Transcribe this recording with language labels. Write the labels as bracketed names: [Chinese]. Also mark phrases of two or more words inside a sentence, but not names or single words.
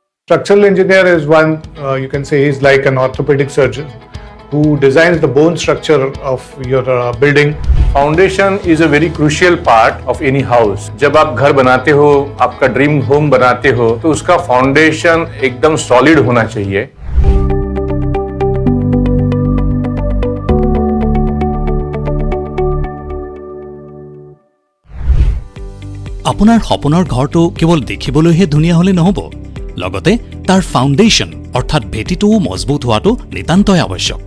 [English] Structural engineer is one, you can say he's like an orthopedic surgeon who designs the bone structure of your building. Foundation is a very crucial part of any house. [Hindi] जब आप घर बनाते हो, आपका [English] dream home [Hindi] बनाते हो, तो उसका फाउंडेशन एकदम सॉलिड होना चाहिए। [Assamese] আপোনাৰ সপোনৰ ঘৰটো কেৱল দেখিবলৈহে ধুনীয়া হলে নহব, লগতে তাৰ ফাউণ্ডেশ্যন অৰ্থাৎ ভেটিটোও মজবুত হোৱাটো নিতান্তই আৱশ্যক।